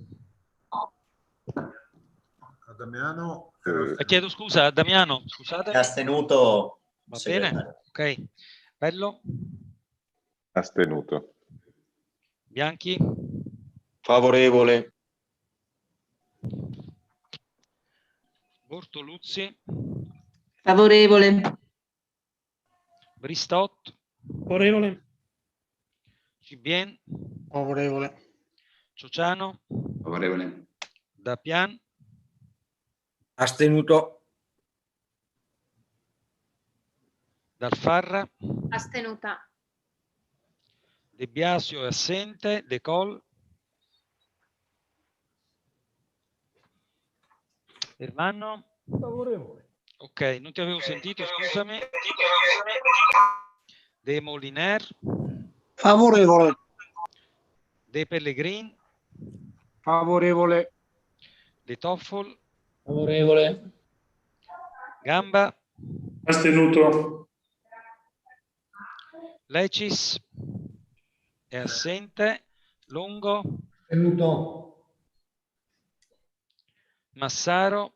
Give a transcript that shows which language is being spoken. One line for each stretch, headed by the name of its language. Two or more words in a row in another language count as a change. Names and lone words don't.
Italian: Damiano. Chiedo scusa, Damiano, scusate. È astenuto. Va bene, ok. Bello. Astenuto. Bianchi. Favorevole. Bortoluzzi. Favorevole. Bristot. Favorevole. Cibien. Favorevole. Ciociano. Favorevole. Dappian. Astenuto. Dalfarra. Astenuta. De Biasio è assente. De Col. Ermanno. Favorevole. Ok, non ti avevo sentito, scusami. De Moliner. Favorevole. De Pellegrin. Favorevole. De Toffol. Favorevole. Gamba. Astenuto. Lecis è assente. Longo. Astenuto. Massaro.